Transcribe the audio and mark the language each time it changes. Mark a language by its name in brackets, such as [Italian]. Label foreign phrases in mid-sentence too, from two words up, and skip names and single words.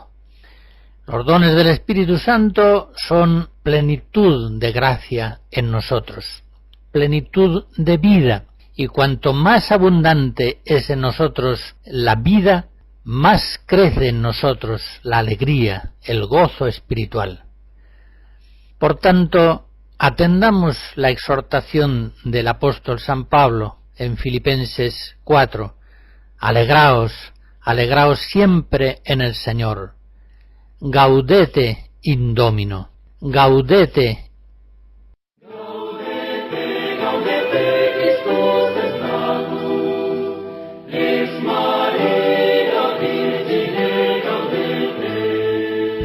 [Spanish] Los dones del Espíritu Santo son plenitud de gracia en nosotros, plenitud de vida, y cuanto más abundante es en nosotros la vida, más crece en nosotros la alegría, el gozo espiritual. Por tanto, atendamos la exhortación del apóstol San Pablo en Filipenses 4. Alegraos, alegraos siempre en el Señor. [Latin] Gaudete in Domino, gaudete. Gaudete, gaudete, Christus est natus, ex Maria Virgine gaudete.